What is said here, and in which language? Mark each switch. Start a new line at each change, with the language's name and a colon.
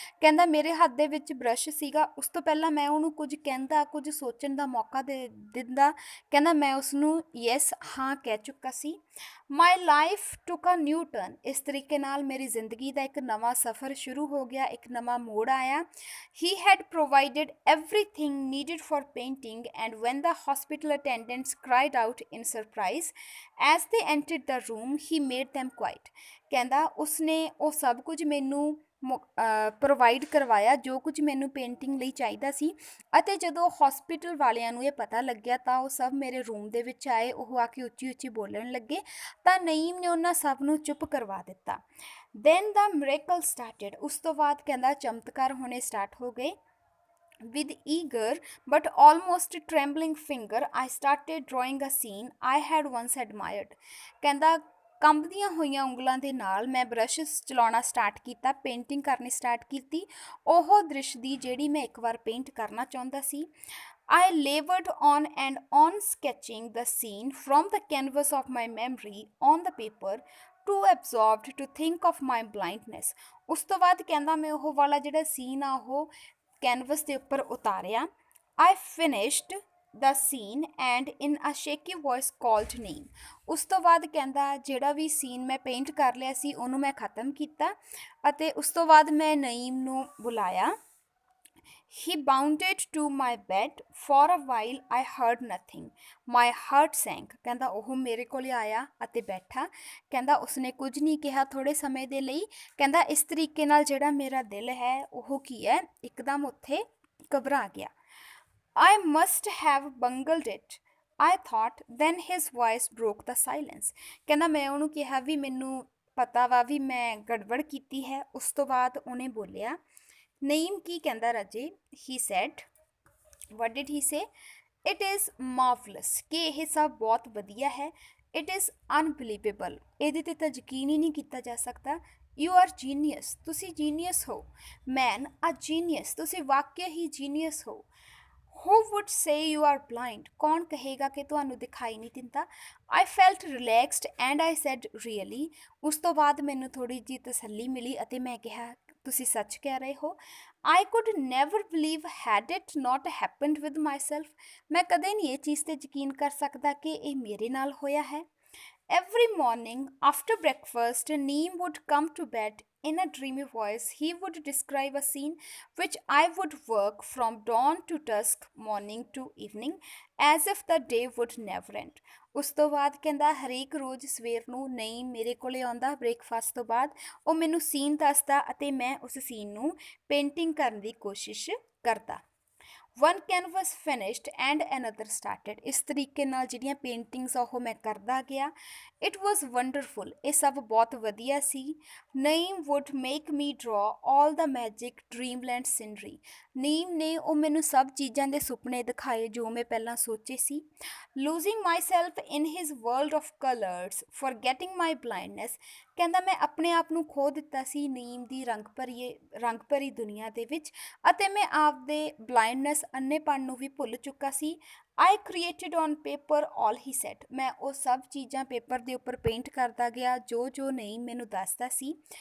Punjabi: ਕਹਿੰਦਾ ਮੇਰੇ ਹੱਥ ਦੇ ਵਿੱਚ ਬਰਸ਼ ਸੀਗਾ। ਉਸ ਤੋਂ ਪਹਿਲਾਂ ਮੈਂ ਉਹਨੂੰ ਕੁਝ ਕਹਿੰਦਾ, ਕੁਝ ਸੋਚਣ ਦਾ ਮੌਕਾ ਦੇ ਦਿੰਦਾ। ਕਹਿੰਦਾ ਮੈਂ ਉਸਨੂੰ ਯੈਸ, ਹਾਂ ਕਹਿ ਚੁੱਕਾ ਸੀ।
English: My life took a new turn.
Punjabi: ਇਸ ਤਰੀਕੇ ਨਾਲ ਮੇਰੀ ਜ਼ਿੰਦਗੀ ਦਾ ਇੱਕ ਨਵਾਂ ਸਫ਼ਰ ਸ਼ੁਰੂ ਹੋ ਗਿਆ, ਇੱਕ ਨਵਾਂ ਮੋੜ ਆਇਆ।
English: He had provided everything needed for painting, and when the hospital attendants cried out in surprise as they entered the room, he made them quiet.
Punjabi: ਕਹਿੰਦਾ ਉਸਨੇ ਉਹ ਸਭ ਕੁਝ ਮੈਨੂੰ ਪ੍ਰੋਵਾਈਡ ਕਰਵਾਇਆ ਜੋ ਕੁਝ ਮੈਨੂੰ ਪੇਂਟਿੰਗ ਲਈ ਚਾਹੀਦਾ ਸੀ। ਅਤੇ ਜਦੋਂ ਹੌਸਪੀਟਲ ਵਾਲਿਆਂ ਨੂੰ ਇਹ ਪਤਾ ਲੱਗਿਆ ਤਾਂ ਉਹ ਸਭ ਮੇਰੇ ਰੂਮ ਦੇ ਵਿੱਚ ਆਏ। ਉਹ ਆ ਕੇ ਉੱਚੀ ਉੱਚੀ ਬੋਲਣ ਲੱਗੇ ਤਾਂ ਨਈਮ ਨੇ ਉਹਨਾਂ ਸਭ ਨੂੰ ਚੁੱਪ ਕਰਵਾ ਦਿੱਤਾ।
English: Then the miracle started.
Punjabi: ਉਸ ਤੋਂ ਬਾਅਦ ਕਹਿੰਦਾ ਚਮਤਕਾਰ ਹੋਣੇ ਸਟਾਰਟ ਹੋ ਗਏ।
English: With eager but almost trembling finger, I started drawing a scene I had once admired.
Punjabi: ਕਹਿੰਦਾ ਕੰਬਦੀਆਂ ਹੋਈਆਂ ਉਂਗਲਾਂ ਦੇ ਨਾਲ ਮੈਂ ਬਰਸ਼ ਚਲਾਉਣਾ ਸਟਾਰਟ ਕੀਤਾ, ਪੇਂਟਿੰਗ ਕਰਨੀ ਸਟਾਰਟ ਕੀਤੀ ਉਹ ਦ੍ਰਿਸ਼ ਦੀ ਜਿਹੜੀ ਮੈਂ ਇੱਕ ਵਾਰ ਪੇਂਟ ਕਰਨਾ ਚਾਹੁੰਦਾ ਸੀ।
English: I labored on and on sketching the scene from the canvas of my memory on the paper, too absorbed to think of my blindness.
Punjabi: ਉਸ ਤੋਂ ਬਾਅਦ ਕਹਿੰਦਾ ਮੈਂ ਉਹ ਵਾਲਾ ਜਿਹੜਾ ਸੀਨ ਆ ਉਹ ਕੈਨਵਸ ਦੇ ਉੱਪਰ ਉਤਾਰਿਆ।
English: I finished the scene and in a shaky voice called name.
Punjabi: ਉਸ ਤੋਂ ਬਾਅਦ ਕਹਿੰਦਾ ਜਿਹੜਾ ਵੀ ਸੀਨ ਮੈਂ ਪੇਂਟ ਕਰ ਲਿਆ ਸੀ ਉਹਨੂੰ ਮੈਂ ਖ਼ਤਮ ਕੀਤਾ ਅਤੇ ਉਸ ਤੋਂ ਬਾਅਦ ਮੈਂ ਨਈਮ ਨੂੰ ਬੁਲਾਇਆ।
English: He bounded to my bed. For a while I heard nothing. My heart sank.
Punjabi: ਕਹਿੰਦਾ ਉਹ ਮੇਰੇ ਕੋਲ ਆਇਆ ਅਤੇ ਬੈਠਾ। ਕਹਿੰਦਾ ਉਸਨੇ ਕੁਝ ਨਹੀਂ ਕਿਹਾ ਥੋੜ੍ਹੇ ਸਮੇਂ ਦੇ ਲਈ। ਕਹਿੰਦਾ ਇਸ ਤਰੀਕੇ ਨਾਲ ਜਿਹੜਾ ਮੇਰਾ ਦਿਲ ਹੈ ਉਹ ਕੀ ਹੈ, ਇੱਕਦਮ ਉੱਥੇ ਘਬਰਾ ਗਿਆ।
English: I must have bungled it, I thought. Then his voice broke the silence.
Punjabi: ਕਹਿੰਦਾ ਮੈਂ ਉਹਨੂੰ ਕਿਹਾ ਵੀ ਮੈਨੂੰ ਪਤਾ ਵਾ ਵੀ ਮੈਂ ਗੜਬੜ ਕੀਤੀ ਹੈ। ਉਸ ਤੋਂ ਬਾਅਦ ਉਹਨੇ ਬੋਲਿਆ ਨਈਮ ਕੀ ਕਹਿੰਦਾ ਰਾਜੇ?
English: He said, what did he say? It is marvelous,
Punjabi: ਕਿ ਇਹ ਸਭ ਬਹੁਤ ਵਧੀਆ ਹੈ।
English: It is unbelievable,
Punjabi: ਇਹਦੇ 'ਤੇ ਤਾਂ ਯਕੀਨ ਹੀ ਨਹੀਂ ਕੀਤਾ ਜਾ ਸਕਦਾ।
English: You are genius,
Punjabi: ਤੁਸੀਂ ਜੀਨੀਅਸ ਹੋ।
English: Man, a genius,
Punjabi: ਤੁਸੀਂ ਵਾਕਿਆ ਹੀ ਜੀਨੀਅਸ ਹੋ।
English: Who would say you are blind?
Punjabi: ਕੌਣ ਕਹੇਗਾ ਕਿ ਤੁਹਾਨੂੰ ਦਿਖਾਈ ਨਹੀਂ ਦਿੰਦਾ?
English: I felt relaxed and I said really.
Punjabi: ਉਸ ਤੋਂ ਬਾਅਦ ਮੈਨੂੰ ਥੋੜੀ ਜਿਹੀ ਤਸੱਲੀ ਮਿਲੀ ਅਤੇ ਮੈਂ ਕਿਹਾ ਤੁਸੀਂ ਸੱਚ ਕਹਿ ਰਹੇ ਹੋ।
English: I could never believe had it not happened with myself.
Punjabi: ਮੈਂ ਕਦੇ ਨਹੀਂ ਇਹ ਚੀਜ਼ 'ਤੇ ਯਕੀਨ ਕਰ ਸਕਦਾ ਕਿ ਇਹ ਮੇਰੇ ਨਾਲ ਹੋਇਆ ਹੈ।
English: Every morning after breakfast, Neem would come to bed. In a dreamy voice, he would describe a scene which I would work from dawn to dusk, morning to evening, as if the day would never end.
Punjabi: ਉਸ ਤੋਂ ਬਾਅਦ ਕਹਿੰਦਾ ਹਰੇਕ ਰੋਜ਼ ਸਵੇਰ ਨੂੰ ਨਈਮ ਮੇਰੇ ਕੋਲੇ ਆਉਂਦਾ ਬ੍ਰੇਕਫਾਸਟ ਤੋਂ ਬਾਅਦ। ਉਹ ਮੈਨੂੰ ਸੀਨ ਦੱਸਦਾ ਅਤੇ ਮੈਂ ਉਸ ਸੀਨ ਨੂੰ ਪੇਂਟਿੰਗ ਕਰਨ ਦੀ ਕੋਸ਼ਿਸ਼ ਕਰਦਾ।
English: One canvas finished and another started.
Punjabi: ਇਸ ਤਰੀਕੇ ਨਾਲ ਜਿਹੜੀਆਂ ਪੇਂਟਿੰਗਸ ਉਹ ਮੈਂ ਕਰਦਾ ਗਿਆ।
English: It was wonderful.
Punjabi: ਇਹ ਸਭ ਬਹੁਤ ਵਧੀਆ ਸੀ।
English: Naeem would make me draw all the magic dreamland scenery.
Punjabi: Naeem ਨੇ ਉਹ ਮੈਨੂੰ ਸਭ ਚੀਜ਼ਾਂ ਦੇ ਸੁਪਨੇ ਦਿਖਾਏ ਜੋ ਮੈਂ ਪਹਿਲਾਂ ਸੋਚੇ ਸੀ।
English: Losing myself in his world of colors, forgetting my blindness.
Punjabi: ਕਹਿੰਦਾ ਮੈਂ ਆਪਣੇ ਆਪ ਨੂੰ ਖੋ ਦਿੱਤਾ ਸੀ ਨਈਮ ਦੀ ਰੰਗ ਭਰੀ ਦੁਨੀਆ ਦੇ ਵਿੱਚ ਅਤੇ ਮੈਂ ਆਪਦੇ ਬਲਾਈਂਡਨੈਸ ਅੰਨੇਪਣ ਨੂੰ ਵੀ ਭੁੱਲ ਚੁੱਕਾ ਸੀ।
English: I created on paper all he said,
Punjabi: ਮੈਂ ਉਹ ਸਭ ਚੀਜ਼ਾਂ ਪੇਪਰ ਦੇ ਉੱਪਰ ਪੇਂਟ ਕਰਦਾ ਗਿਆ ਜੋ ਨਹੀਂ ਮੈਨੂੰ ਦੱਸਦਾ ਸੀ।